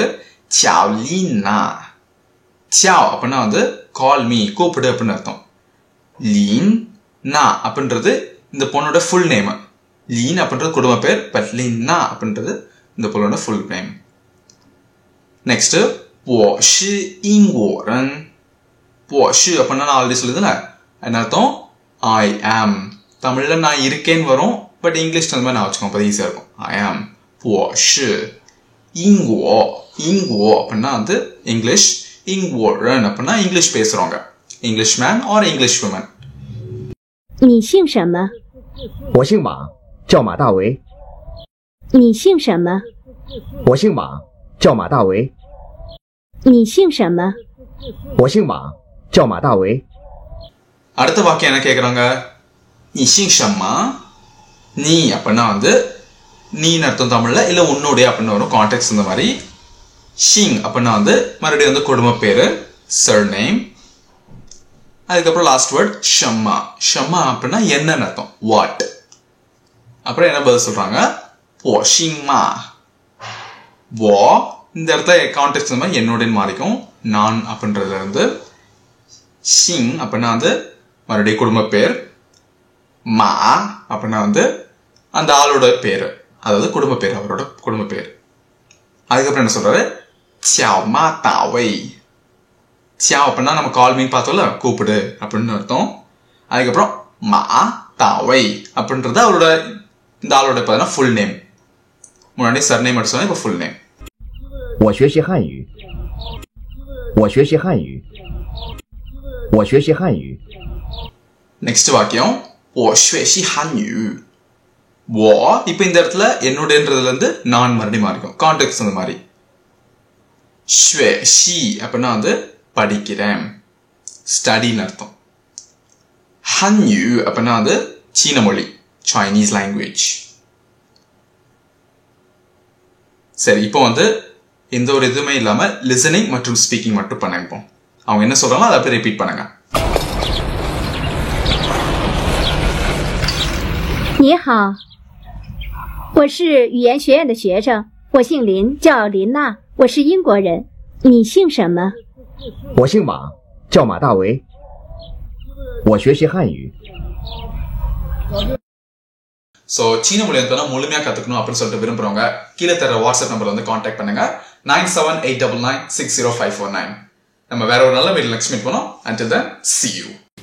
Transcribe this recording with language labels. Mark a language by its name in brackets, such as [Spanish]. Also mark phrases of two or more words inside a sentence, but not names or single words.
[Chinese] 叫林娜. [Tamil] சாவ் அப்படின்னா [English] call me, [Tamil] கூப்பிடு அப்படின்னு அர்த்தம். லீன் நா அப்படின்றது இந்த பொண்ணோட [English] full name. [Tamil] லீன் அப்படின்றது குடும்ப பேர். பட் லீனா அப்படின்றது இந்த பொண்ணோட [English] full name. [Chinese] நெக்ஸ்ட் 我是英国人。我是 [Tamil] அப்படின்னா நான் ஆல்ரெடி சொல்லுதுல என்ன அர்த்தம்? [English] I am. [Tamil] தமிழ்ல நான் இருக்கேன்னு வரும். [English] but English [Tamil] அந்த மாதிரி நான் வச்சுக்கோங்க, அப்போ ஈஸியா இருக்கும். [English] I am. [Chinese] 我是英国 [Tamil] அப்படின்னா இங்கிலீஷ். [Chinese] 英国人 [Tamil] அப்படின்னா இங்கிலீஷ் பேசுறவங்க, [English] English man or English woman. [Chinese] 你姓什么？我姓马，叫马大为。你姓什么？我姓马，叫马大为。你姓什么？我姓马，叫马大为。 [Tamil] அடுத்த வாக்கியம் என்ன கேக்குறாங்க? நீ [Chinese] 姓什么? [Tamil] நீ அப்படின்னா நீ அர்த்தம் தமிழ்ல, இல்ல உன்னுடைய அப்படின்னு வரும். கான்டெக்ட் இந்த மாதிரி. ஷிங் அப்படின்னா மறுபடியும் குடும்ப பேரு, சர்நேம். அதுக்கப்புறம் [English] last word [Tamil] ஷம்மா. ஷம்மா அப்படின்னா என்னன்னு அர்த்தம், வாட். அப்புறம் என்ன பதில் சொல்றாங்க? [Chinese] 我姓马. [Tamil] இந்த இடத்துல கான்டெக்ட் இந்த மாதிரி என்னுடைய மாறிக்கும். நான் அப்படின்றதுல இருந்து. ஷிங் அப்படின்னா மறுபடியும் குடும்ப பேர். மா அப்படின்னா அந்த ஆளோட பேரு, அதாவது குடும்ப பேர், அவரோட குடும்ப பேர். அதுக்கப்புறம் என்ன சொல்றாரு? [Chinese] 小马大卫. [Tamil] சியா அப்படின்னா நம்ம [English] call me [Tamil] பார்த்தோம்ல, கூப்பிடு அப்படின்னு அர்த்தம். அதுக்கப்புறம் [Chinese] 马大为 [Tamil] அப்படின்றது அவரோட இந்த ஆளோட பார்த்தா [English] full name. [Tamil] முன்னாடி சர்நேம் மட்டும் சொன்னா இப்போ [English] full name. [Chinese] 我学习汉语。我学习汉语。我学习汉语。 [Tamil] நெக்ஸ்ட் வாக்கியம் [Chinese] 我学习汉语. [Tamil] இப்போ இந்த இடத்துல என்னுடையன்றதுல இருந்து நான் மறுபடியும் மாறிக்கும். கான்டெக்ட் அந்த மாதிரி. [Chinese] 学习 [Tamil] அப்படின்னா படிக்கிறேன், ஸ்டடின்னு அர்த்தம். ஹன்யூ அப்படின்னா சீன மொழி, [English] Chinese language. [Tamil] சரி, இப்போ எந்த ஒரு இதுவுமே இல்லாம லிசனிங் மற்றும் ஸ்பீக்கிங் மட்டும் பண்ணுங்க. அவங்க என்ன சொல்றாங்களோ அதை அப்படியே ரிப்பீட் பண்ணுங்க. [Chinese] 你好，我是语言学院的学生。我姓林，叫林娜，我是英国人。你姓什么？我姓马，叫马大为。我学习汉语。 [Tamil] ஸோ சீன மொழி முழுமையாக கற்றுக்கணும் அப்படின்னு சொல்லிட்டு விரும்புகிறவங்க கீழே தர வாட்ஸ்அப் நம்பரில் கான்டாக்ட் பண்ணுங்க. 9789960549. நம்ம வேற ஒரு நல்ல வீடியோ [English] next meet [Tamil] பண்ணோம். [English] Until then, see you.